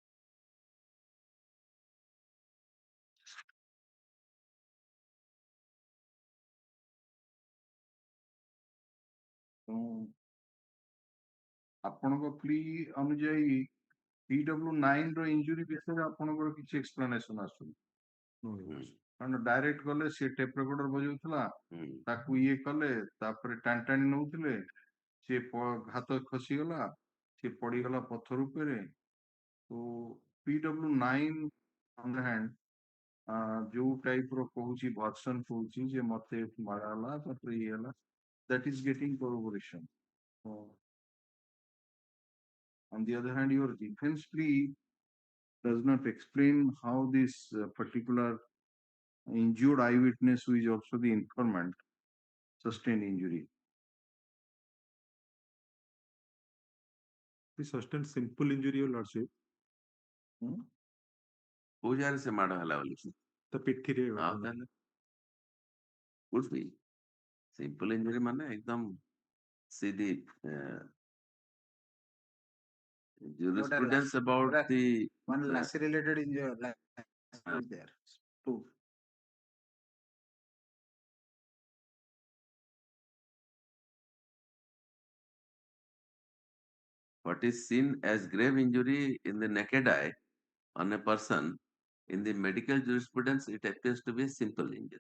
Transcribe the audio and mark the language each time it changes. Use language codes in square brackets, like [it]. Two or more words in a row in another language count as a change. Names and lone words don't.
[or] ଆପଣଙ୍କ ପ୍ଲି ଅନୁଯାୟୀ PW9 ର ଇଞ୍ଜୁରି ବିଷୟରେ ଆପଣଙ୍କର କିଛି ଏକ୍ସପ୍ଲାନେସନ ଆସୁନି କାରଣ ଡାଇରେକ୍ଟ ଗଲେ ସିଏ [en] tape recorder [or] ବଜାଉଥିଲା ତାକୁ ଇଏ କଲେ ତାପରେ ଟାଣି ନଉଥିଲେ ସିଏ ହାତ ଖସିଗଲା ସିଏ ପଡିଗଲା ପଥର ଉପରେ। ତ PW9 [en] on the hand [or] ଯୋଉ ଟାଇପ ର କହୁଛି ଭର୍ସନ କହୁଛି ଯେ ମତେ ମାରା ହେଲା ତାପରେ ଇଏ ହେଲା [en] that is getting corroboration. On the other hand, your defense plea does not explain how this particular injured eyewitness, who is also the informant, sustained injury. He sustained simple injury, your lordship. [or] କୋଉ ଜାଗାରେ ସେ ମାଡ ହେଲା ବୋଲି ତା ପିଠିରେ ଆଉ ତାହେଲେ [en] could be simple injury [or] ମାନେ ଏକଦମ ସିଧି [en] jurisprudence about the one lacerated injury is there. Two. what is seen as grave injury in the naked eye on a person, in the medical jurisprudence, it appears to be a simple injury.